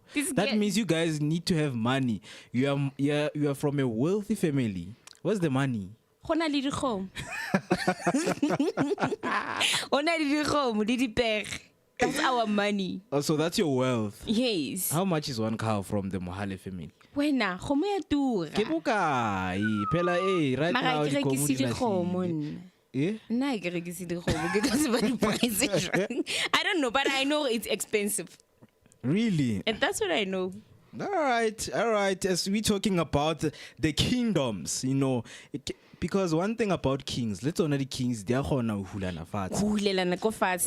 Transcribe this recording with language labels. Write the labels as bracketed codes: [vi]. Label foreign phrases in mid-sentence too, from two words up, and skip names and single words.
[en] That means you guys need to have money. You are from a wealthy family. What's the money? That's our money. Oh, so that's your wealth. Yes. How much is one cow from the Mohale family? [st] Wena, khomo ya tura. Ke bokae? Phela [en] right now [st] di khomo. Na ke rekisile khomo [en] because of the prices. I don't know, but I know it's expensive. Really? And that's what I know. All right. As we're talking about the kingdoms, you know, because one thing about kings, let's honor the kings, they are hulana fat.